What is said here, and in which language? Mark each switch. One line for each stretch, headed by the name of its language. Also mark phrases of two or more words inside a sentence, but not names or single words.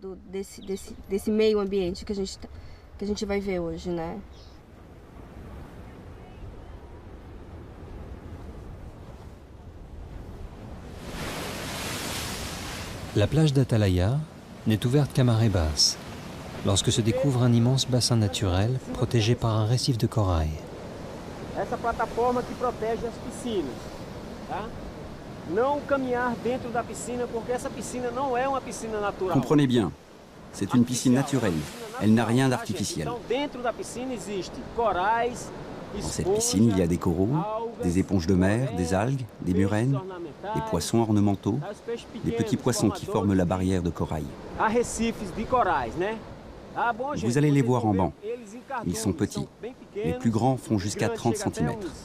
French: La plage d'Atalaya n'est ouverte qu'à marée basse, lorsque se découvre un immense bassin naturel protégé par un récif de corail.
Portuguese: Essa plataforma qui protege as piscinas, tá? Não caminhar dentro da piscina porque essa piscina não é uma piscina natural.
French: Comprenez bien, c'est une piscine naturelle. Elle n'a rien d'artificiel.
Portuguese: Então dentro da piscina existe corais.
French: Dans cette piscine, il y a des coraux, des éponges de mer, des algues, des murènes, des poissons ornementaux, des petits poissons qui forment la barrière de corail. Vous allez les voir en banc. Ils sont petits. Les plus grands font jusqu'à 30 cm.